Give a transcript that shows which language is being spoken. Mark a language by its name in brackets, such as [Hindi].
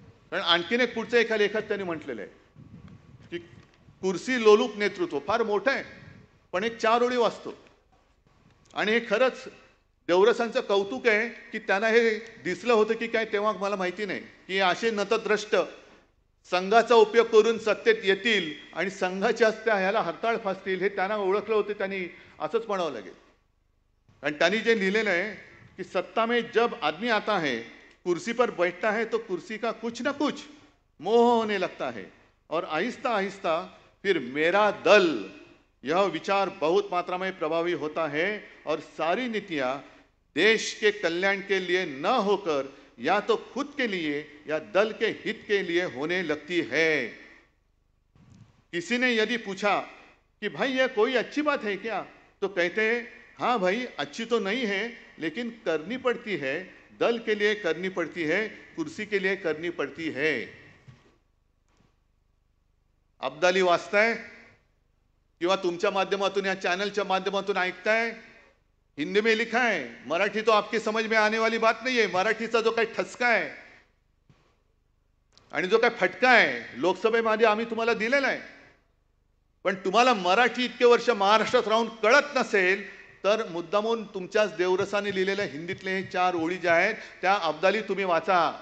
[Marathi] कारण आणखीन एक पुढचं एका लेखात त्यांनी म्हटलेलं आहे की कुर्सी लोलूप नेतृत्व फार मोठं आहे, पण एक 4 ओळी वाचतो आणि हे खरंच देवरसांचं कौतुक आहे की त्यांना हे दिसलं होतं की काय तेव्हा मला माहिती नाही की असे नतद्रष्ट संघाचा उपयोग करून सत्तेत येतील आणि संघाच्या त्या ह्याला हरताळ फासतील हे त्यांना ओळखलं होतं. त्यांनी असंच म्हणावं लागेल. आणि त्यांनी जे लिहिलेलं आहे कि [Hindi] सत्ता में जब आदमी आता है, कुर्सी पर बैठता है तो कुर्सी का कुछ न कुछ मोह होने लगता है और आहिस्ता आहिस्ता फिर मेरा दल यह विचार बहुत मात्रा में प्रभावी होता है और सारी नीतियां देश के कल्याण के लिए न होकर या तो खुद के लिए या दल के हित के लिए होने लगती है. किसी ने यदि पूछा कि भाई यह कोई अच्छी बात है क्या, तो कहते हैं हाँ भाई अच्छी तो नहीं है लेकिन करनी पड़ती है. दल के लिए करनी पड़ती है, कुर्सी के लिए करनी पड़ती है. [Marathi] अब्दाली वाचताय किंवा तुमच्या माध्यमातून या चॅनलच्या माध्यमातून ऐकताय, [Hindi] हिंदी में लिखा है. मराठी तो आपकी समझ में आने वाली बात नहीं है. [Marathi] मराठीचा जो काही ठसका आहे आणि जो काही फटका आहे लोकसभेमध्ये आम्ही तुम्हाला दिलेला आहे. पण तुम्हाला मराठी इतके वर्ष महाराष्ट्रात राहून कळत नसेल तर मुद्दामून तुमच्याच देवरसाने लिहिलेल्या हिंदीतले हे 4 ओळी ज्या आहेत त्या अब्दाली तुम्ही वाचा.